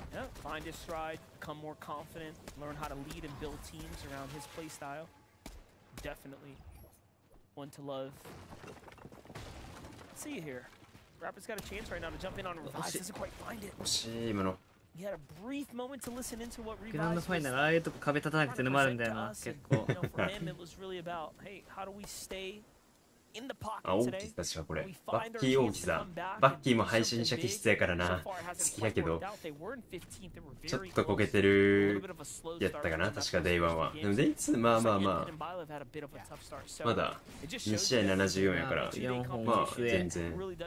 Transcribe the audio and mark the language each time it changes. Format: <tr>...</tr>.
<en>Yeah, find his stride, become more confident, learn how to lead and build teams around his play style. Definitely one to love. Let's see you here. Rapper's got a chance right now to jump in on Revice. Doesn't quite find it.</en> <ja>惜しい今の。</ja> <en>He had a brief moment to listen into what Revice</en> <ja>グランドファイナルああいうとこ壁立たなくて沼るんだよな、結構。</ja> <en>For him, it was really about, hey, how do we stay in the pocket</en> <ja>あ、オーキス確かこれ。バッキーオーキスだ。バッキーも配信者気質やからな。好きやけど。ちょっとこけてるやったかな、確かデイ1は。でもデイ2、まあまあまあ。まだ2試合74やから、まあ全然。</ja>